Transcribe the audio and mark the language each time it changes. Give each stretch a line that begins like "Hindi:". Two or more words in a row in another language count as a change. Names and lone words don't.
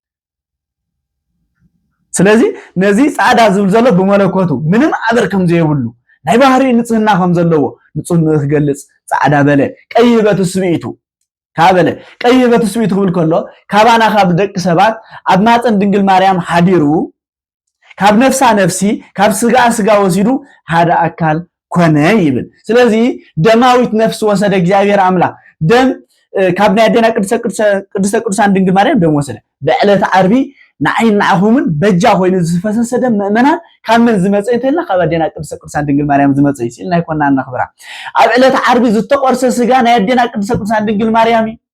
Tigrinya: ስለዚህ ነዚ ጻዳ ዝብል ዘሎ በመለኮቱ ምንም አበር ከም ዘይብሉ ናይ ባህሪ ንጽህና ከም ዘለዎ ንጽህና ክገልጽ ጻዳ በለ ቀይ በትስቢቱ ካበለ ቀይ በትስቢቱ ክብል ከሎ ካባና ካብ ደቅ ሰባት ኣብ ማፀን ድንግል ማርያም ሓዲሩ ካብ ነፍሳ ነፍሲ ካብ ስጋ ወሲዱ ሓደ አካል ኮነ ይብል ስለዚህ ደማዊት ነፍስ ወሰደ እግዚአብሔር አምላክ ደም ካብ ናይ ደና ቅድስተ ቅዱሳን ድንግል ማርያም ደም ወሰደ በዕለተ ዓርቢ ንዓይን ንዓኹምን በጃ ኮይኑ ዝፈሰሰ ደም ምእመናን ካብ ምን ዝመጽ እንተልና ካብ ደና ቅድስተ ቅዱሳን ድንግል ማርያም ዝመጽ ይልና ይኮና እናኽብራ ኣብ ዕለተ ዓርቢ ዝተቆርሰ ስጋ ናይ ደና ቅድስተ ቅዱሳን ድንግል ማርያም